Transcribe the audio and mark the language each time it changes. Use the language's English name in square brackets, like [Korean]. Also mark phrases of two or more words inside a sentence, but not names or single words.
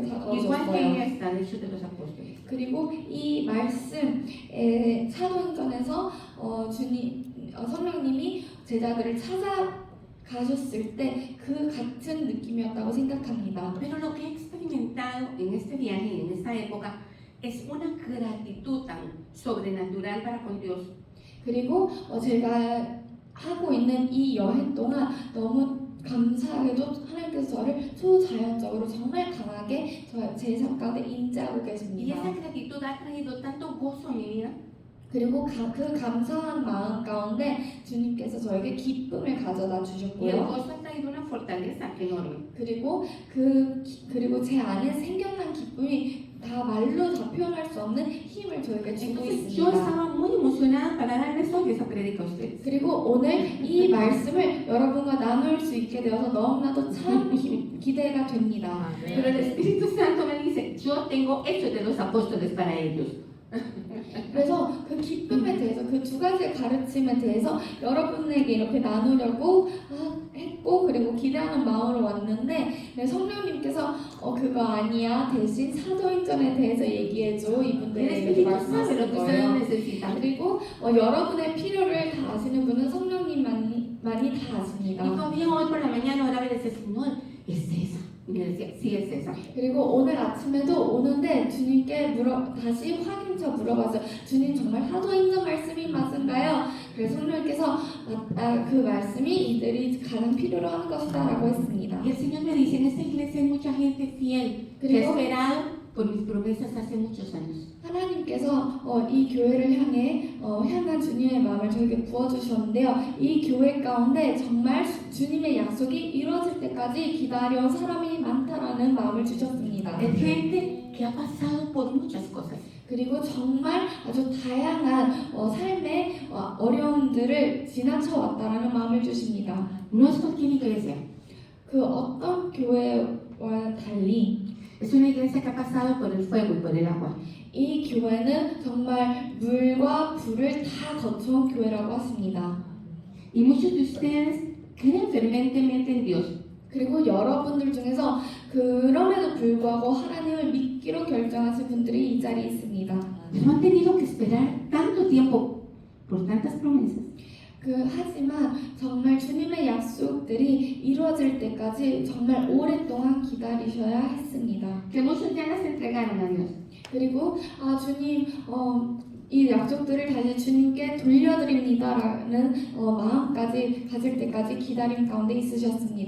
[Spanish] Igual que [Korean] 다가오셨어요. [Spanish] está en Hechos de los Apóstoles. [Korean] 그리고 이 말씀 사도행전에서 성령님이 제자들을 찾아가셨을 때 그 같은 느낌이었다고 생각합니다. [Spanish] Pero lo que he experimentado en este viaje y en esta época es una gratitud tan sobrenatural para con Dios. [Korean] 그리고 제가 하고 있는 이 여행 동안 너무 감사하게도 하나님께서 저를 초자연적으로 정말 강하게 제 삶 가운데 임재하고 [Spanish] Y [Korean] 계십니다. [Spanish] esa gratitud ha traído tanto gozo a mi vida. [Korean] 그리고 그 감사한 마음 가운데 주님께서 저에게 기쁨을 가져다 [Spanish] Y el [Korean] 주셨고요. [Spanish] gozo ha traído una fortaleza enorme. [Korean] 그리고 제 안에 생겨난 기쁨이 다 말로 다 표현할 수 없는 힘을 저에게 주고 [Spanish] Entonces yo [Korean] 있습니다. [Spanish] estaba muy emocionada para darles hoy esa predica a ustedes. [Korean] 그리고 오늘 이 말씀을 여러분과 나눌 수 있게 되어서 너무나도 참 기대가 됩니다. [Spanish] Pero el Espíritu Santo me dice, yo tengo Hechos de los Apóstoles para ellos. [Korean] 그래서 그 기쁨에 대해서 그 두 가지의 가르침에 대해서 여러분에게 이렇게 나누려고 했고 그리고 기대하는 마음으로 왔는데 성령님께서 그거 아니야 대신 사도행전에 대해서 얘기해줘 [Spanish] El [Korean] 이분들에게 [Spanish] Espíritu sabe lo [Korean] 말씀하실 [Spanish] que ustedes [Korean] 거예요. [Spanish] necesitan. [Korean] 그리고 여러분의 필요를 다 아시는 분은 성령님만이 다 [Spanish] Y [Korean] 아십니다. [Spanish] todavía hoy por la mañana oraba y decía, Señor, ¿es esa? Y me decía, sí, es esa. [Korean] 그리고 오늘 아침에도 오는데 주님께 다시 확인차 물어봤어요. 주님 정말 사도행전 말씀이 맞은가요? 그래서 성령님께서 그 말씀이 이들이 가장 필요로 하는 것이다라고 했습니다. [Spanish] Y el Señor me dice, en esta iglesia hay mucha gente fiel que ha [Korean] 그리고 [Spanish] esperado por mis promesas hace muchos años. [Korean] 하나님께서 이 교회를 향한 주님의 마음을 저에게 부어주셨는데요. 이 교회 가운데 정말 주님의 약속이 이루어질 때까지 기다려온 사람이 많다라는 마음을 주셨습니다. [Spanish] Es gente que ha pasado por muchas cosas. [Korean] 그리고 정말 아주 다양한 삶의 어려움들을 지나쳐 왔다라는 마음을 주십니다. [Spanish] No es cualquier iglesia. [Korean] 그 어떤 교회와 달리 [Spanish] Es una iglesia que ha pasado por el fuego y por el agua. [Korean] 이 교회는 정말 물과 불을 다 거쳐온 교회라고 하십니다. [Spanish] Y muchos de ustedes creen fervientemente en Dios. [Korean] 그리고 여러분들 중에서 그럼에도 불구하고 하나님을 믿기로 결정하신 분들이 이 자리에 있습니다. [Spanish] Pero han tenido que esperar tanto tiempo por tantas promesas. [Korean] 하지만 정말 주님의 약속들이 이루어질 때까지 정말 오랫동안 기다리셔야 했습니다. [Spanish] Que muchos ya las entregaron a Dios. [Korean] 그리고 주님 이 약속들을 다시 주님께 돌려드립니다라는 마음까지 가질 때까지 기다림 가운데 있으셨습니다.